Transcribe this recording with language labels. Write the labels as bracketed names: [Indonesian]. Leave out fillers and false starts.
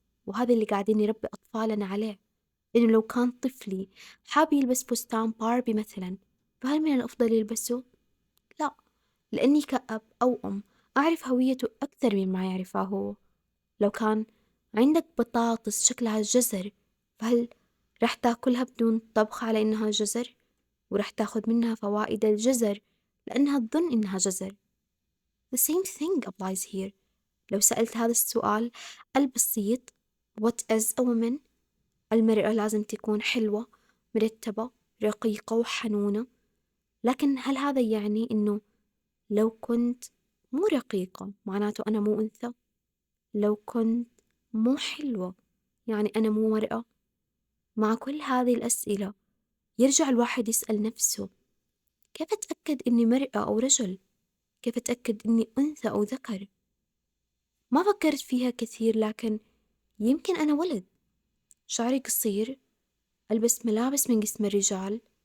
[Arabic] وهذا اللي قاعدين نربي أطفالنا عليه، إنه لو كان طفلي حاب يلبس فستان باربي مثلا، فهل من الأفضل يلبسه؟ لا، لأني كأب أو أم أعرف هويته أكثر مما يعرفها هو. لو كان عندك بطاطس شكلها جزر، فهل رح تاكلها بدون طبخ على إنها جزر؟ ورح تاخد منها فوائد الجزر لأنها تظن إنها جزر. [English] The same thing applies here. [Arabic] لو سألت هذا السؤال البسيط: [English] What is a woman؟ [Arabic] المرأة لازم تكون حلوة، مرتبة، رقيقة وحنونة. لكن هل هذا يعني إنه لو كنت مو رقيقة معناته أنا مو أنثى؟ لو كنت مو حلوة يعني أنا مو مرأة؟ مع كل هذه الأسئلة يرجع الواحد يسأل نفسه: كيف أتأكد إني مرأة أو رجل؟ كيف أتأكد إني أنثى أو ذكر؟ ما فكرت فيها كثير، لكن يمكن أنا ولد، شعري قصير، ألبس ملابس من قسم الرجال.